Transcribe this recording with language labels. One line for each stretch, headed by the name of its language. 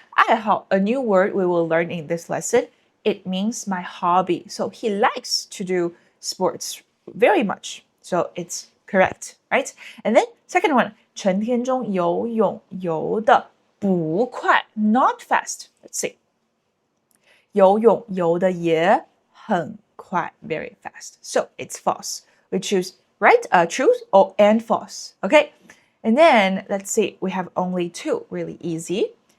English: 爱好, a new word we will learn in this lesson. It means my hobby. So he likes to do sports very much. So it's correct, right? And then second one,
Chinese: 陈天中游泳游得不快,
English: not fast. Let's see.
Chinese: 游泳游得也很快,
English: very fast. So it's false. We choose right, true or and false. Okay. And then let's see, we have only two, really easy.